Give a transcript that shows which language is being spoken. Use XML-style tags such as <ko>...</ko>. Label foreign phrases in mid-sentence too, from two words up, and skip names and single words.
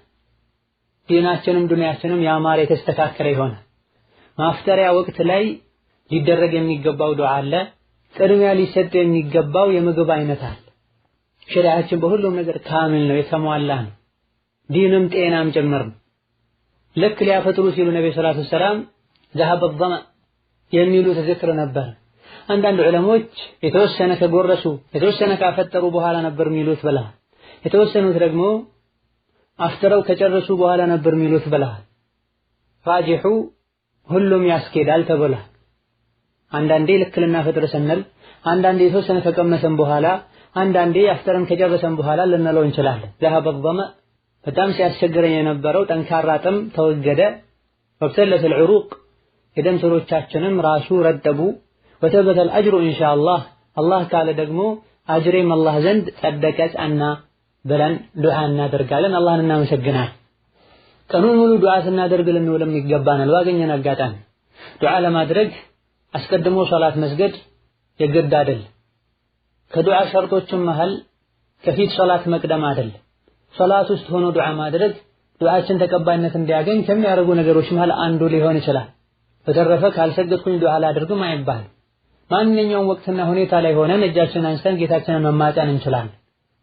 <am>ዲናችንም ዱንያችንም ያማረ የተስተካከለ ይሆናል። ማፍጠሪያ ወቅት ላይ ሊደረግ የሚገባው ዱዓ አለ። ቅድሚያ ሊሰጥ የሚገባው የምግብ አይነት አለ። ሸሪዓችን በሁሉም ነገር ካሚል ነው፣ የተሟላ ነው። ዲንም ጤናም ጭምር ነው። ልክ ሊያፈጥሩ ሲሉ ነብዩ</am> <ar>صلى الله عليه وسلم ذهب الظمأ</ar> <am>የሚሉት ዝክር ነበር። አንዳንድ ዑለሞች የተወሰነ ከጎረሱ የተወሰነ ካፈጠሩ በኋላ ነበር የሚሉት ብላ፣ የተወሰኑት ደግሞ አፍጥረው ከጨረሱ በኋላ ነበር የሚሉት ብላ። ራጂሑ ሁሉም ያስኬዳል ተብሏል። አንዳንዴ ልክ ልናፈጥር ስንል፣ አንዳንዴ የተወሰነ ከቀመሰን በኋላ፣ አንዳንዴ አፍጥረን ከጨረሰን በኋላ ልንለው እንችላለን።</am> <ar>ذهب الظمأ</ar> <am>በጣም ሲያስቸግረኝ የነበረው ጠንካራ ጥም ተወገደ።</am> <ar>وابتلت العروق</ar> <am>የደም ስሮቻችንም ራሱ ረጠቡ።</am> <ar>وثبت الأجر إن شاء الله</ar> <am>አላህ ካለ ደግሞ አጅሬም አላህ ዘንድ ጸደቀ ጸና ብለን ዱዓ እናደርጋለን። አላህን እናመሰግናለን። ቀኑን ሙሉ ዱዓ ስናደርግ ልንውልም ይገባናል። ባገኘን አጋጣሚ ዱዓ ለማድረግ አስቀድሞ ሶላት መስገድ የግድ አይደል። ከዱዓ ሸርጦችም መሃል ከፊት ሶላት መቅደም አይደል። ሶላት ውስጥ ሆኖ ዱዓ ማድረግ ዱዓችን ተቀባይነት እንዲያገኝ ከሚያደርጉ ነገሮች መሃል አንዱ ሊሆን ይችላል። በተረፈ ካልሰገድኩኝ ዱዓ ላድርግም አይባልም። ማንኛውም ወቅትና ሁኔታ ላይ ሆነን እጃችንን አንስተን ጌታችንን መማፀን እንችላለን።</am>